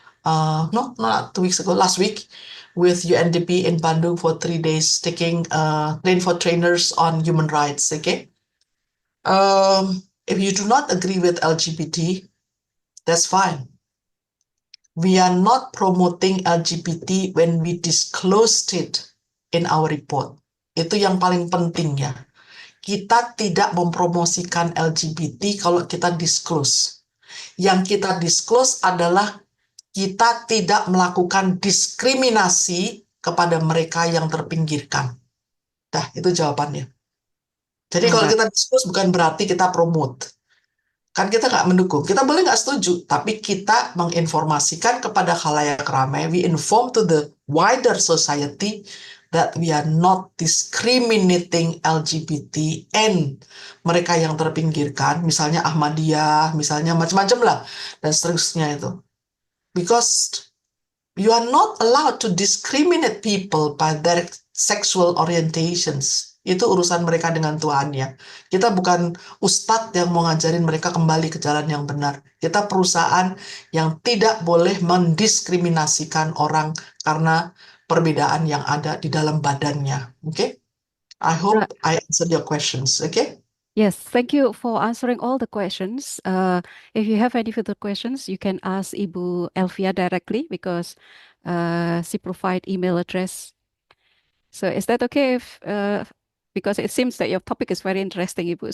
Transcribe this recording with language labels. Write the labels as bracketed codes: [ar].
[en] No, not 2 weeks ago, last week, with UNDP in Bandung for 3 days, taking train for trainers on human rights. Okay. If you do not agree with LGBT, that's fine. We are not promoting LGBT when we disclosed it in our report. [id] Itu yang paling penting ya. Kita tidak mempromosikan LGBT kalau kita disclose. Yang kita disclose adalah kita tidak melakukan diskriminasi kepada mereka yang terpinggirkan. Dah, itu jawabannya. Jadi kalau [en] Alright. [id] kita disclose bukan berarti kita promote. Kan kita nggak mendukung. Kita boleh nggak setuju, tapi kita menginformasikan kepada khalayak ramai, [en] we inform to the wider society that we are not discriminating LGBT [id] and mereka yang terpinggirkan, misalnya Ahmadiyah, misalnya macam-macam lah, dan seterusnya itu. [en] Because you are not allowed to discriminate people by their sexual orientations. [id] Itu urusan mereka dengan Tuhannya. Kita bukan ustadz yang mau ngajarin mereka kembali ke jalan yang benar. Kita perusahaan yang tidak boleh mendiskriminasikan orang karena perbedaan yang ada di dalam badannya. [en] Okay? I hope I answered your questions. Okay? Yes, thank you for answering all the questions. If you have any further questions, you can ask Ibu Elvia directly because she provide email address. So is that okay if because it seems that your topic is very interesting, Ibu.